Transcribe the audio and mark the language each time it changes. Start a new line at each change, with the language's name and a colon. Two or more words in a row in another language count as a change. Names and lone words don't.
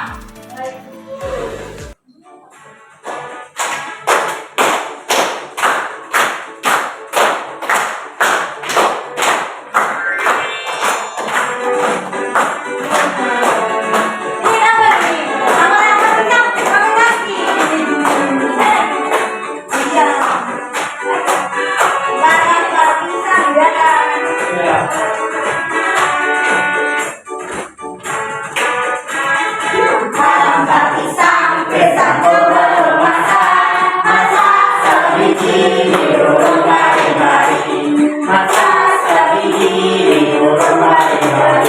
Indonesian: Baik. Ini apa nih? Angkar pisang, pakai kaki. Iya. Jangan angkar pisang, ya kan? Iya.
Malay: Angkar pisang, pisangku belum masak. Masak sebiji di burung bari-bari. Masak sebiji di burung bari-bari.